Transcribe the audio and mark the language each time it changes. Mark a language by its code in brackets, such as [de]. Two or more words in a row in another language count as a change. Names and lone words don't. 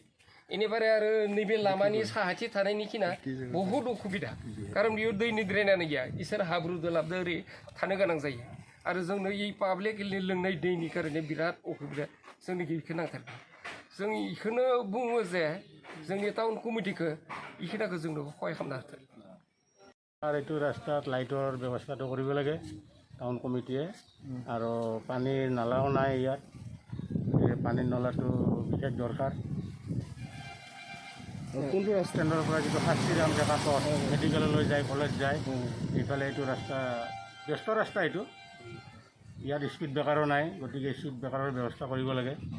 [brx] इनिफ्राय आरो नैबे लामानि साहाथि थानायनिखिना बहुद असुबिदा कारन बेयाव दैनि ड्रेनानो गैया इसोर हाब्रु दोलाबदो ओरै थानो गोनां जायो आरो जोंनो इ पाब्लिकनि लोंनाय दैनि कारणे बिराद असुबिदा जोंनि बेखौ नांथारगौ। जों इखौनो बुङो जे जोंनि [en] town committee [brx] इखिनाखौ जोंनो सहाय खालामना होथों। [as] আর এইটো ৰাস্তাত লাইটৰ ব্যৱস্থাটো কৰিব লাগে [en] town committee [as] আৰু পানীৰ নালাও নাই ইয়াত পানীৰ নলাটো বিশেষ দৰকাৰ। কোনটো ষ্টেণ্ডৰ পৰা যিটো শাস্তিৰাম ডেকা পথ মেডিকেললৈ যায় কলেজ যায় এইফালে এইটো ৰাস্তা ব্যস্ত ৰাস্তা এইটো ইয়াত [en] speed breaker [as] নাই গতিকে [en] speed breaker [as] ব্যৱস্থা কৰিব লাগে।